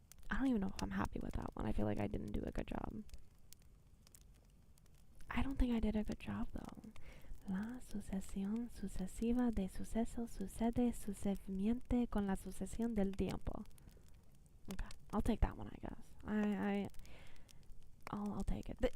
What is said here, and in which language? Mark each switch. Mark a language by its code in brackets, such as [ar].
[en] I don't even know if I'm happy with that one. I feel like I didn't do a good job. I don't think I did a good job though. [es] La sucesión sucesiva de sucesos sucede sucesivamente con la sucesión del tiempo. [en] Okay, I'll take that one, I guess. I'll take it.